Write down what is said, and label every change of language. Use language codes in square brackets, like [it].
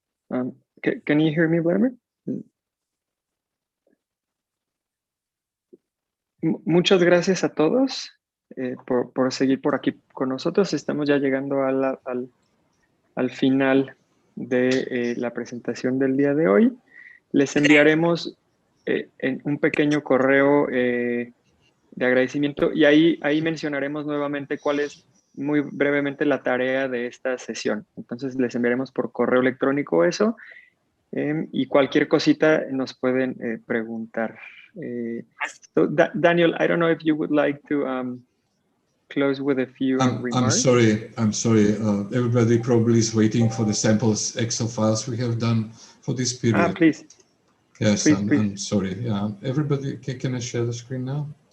[en] Can you hear me, Vladimir? [es] Muchas gracias a todos por seguir por aquí con nosotros. Estamos ya llegando al final de la presentación del día de hoy. Les enviaremos en un pequeño correo de agradecimiento y ahí mencionaremos nuevamente cuál es muy brevemente la tarea de esta sesión. Entonces les enviaremos por correo electrónico eso y cualquier cosita nos pueden preguntar. [en] So Daniel, I don't know if you would like to close with a few remarks. I'm sorry. Everybody probably is waiting for the samples Excel files we have done for this period. Please. Yes, please, I'm sorry. Yeah, everybody, can I share the screen now?